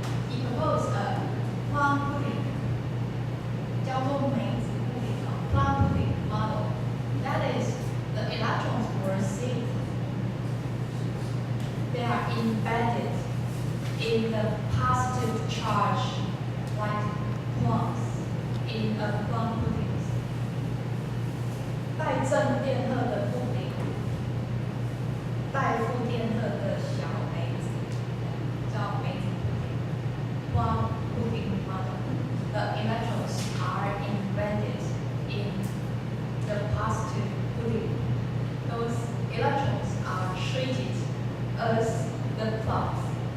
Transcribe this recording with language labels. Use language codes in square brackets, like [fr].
[en] He proposed a plum pudding, [zh] 叫做梅子 [en] pudding, plum pudding model. That is, the electrons were safe. They are embedded in the positive charge, like plums in a plum pudding. [zh] 带正电荷的布丁，带负电荷的小梅子，叫梅子布丁 （plum pudding model）。 [en] The electrons are embedded in the positive pudding. Those electrons are treated as the plums.